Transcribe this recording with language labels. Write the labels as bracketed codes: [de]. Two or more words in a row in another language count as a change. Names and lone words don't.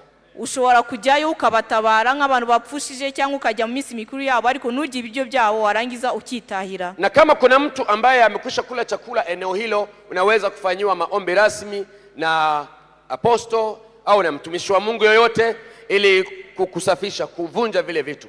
[rw] Ushobora kujyayo ukabatabara nk'abantu bapfushije cyangwa ukajya mu minsi mikuru yabo, ariko nurya ibiryo byabo warangiza ukitahira. [sw] Na kama kuna mtu ambaye amekwisha kula chakula eneo hilo, unaweza kufanyiwa maombi rasmi na aposto au na mtumishi wa Mungu yoyote ili kukusafisha, kuvunja vile vitu.